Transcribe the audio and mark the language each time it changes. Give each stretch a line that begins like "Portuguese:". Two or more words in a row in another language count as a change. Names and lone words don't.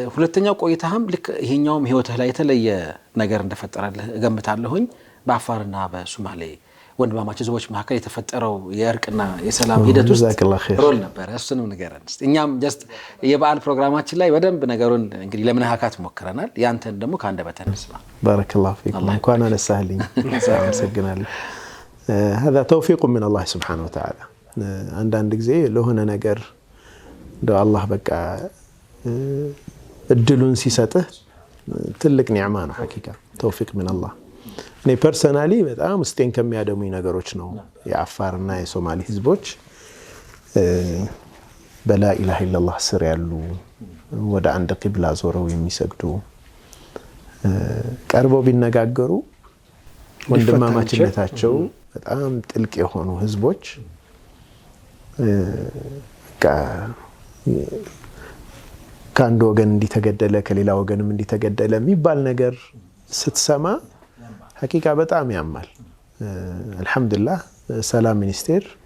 Amharic: ሁለተኛው ቆይታህም ልክ ይሄኛውም ህይወትህ ላይ የተለየ ነገር እንደፈጠረልህ እገምታለሁኝ። በአፋርና በሶማሌ ወንድማማች ህዝቦች መካከል የተፈጠረው የእርቅና የሰላም ሂደት ውስጥ ሮል ነበር። እሱንም ንገረን እስቲ። እኛም ጀስት የበዓል ፕሮግራማችን ላይ በደንብ ነገሩን እንግዲህ ለመነካካት ሞክረናል። ያንተን ደግሞ ከአንደበትህ እንስማ።
Arabic: بارك الله فيكم።
Amharic: እንኳን አነሳህልኝ። አመሰግናለሁ።
Arabic: هذا توفيق من الله سبحانه وتعالى።
Amharic: አንዳንድ ጊዜ ለሆነ ነገር እንደው አላህ በቃ እድሉን ሲሰጥህ ትልቅ ኒዕማ ነው።
Arabic: حقيقة توفيق من الله።
Amharic: እኔ ፐርሰናሊ በጣም ውስጤን ከሚያደሙኝ ነገሮች ነው የአፋርና የሶማሌ ህዝቦች
Arabic: بلا إله إلا الله
Amharic: ስር ያሉ ወደ አንድ ቂብላ ዞረው የሚሰግዱ ቀርበው ቢነጋገሩ ወንድማማችነታቸው በጣም ጥልቅ የሆኑ ህዝቦች ከአንድ ወገን እንዲተገደለ ከሌላ ወገንም እንዲተገደለ የሚባል ነገር ስትሰማ ሐቂቃ በጣም ያማል። አልሐምዱሊላህ ሰላም ሚኒስቴር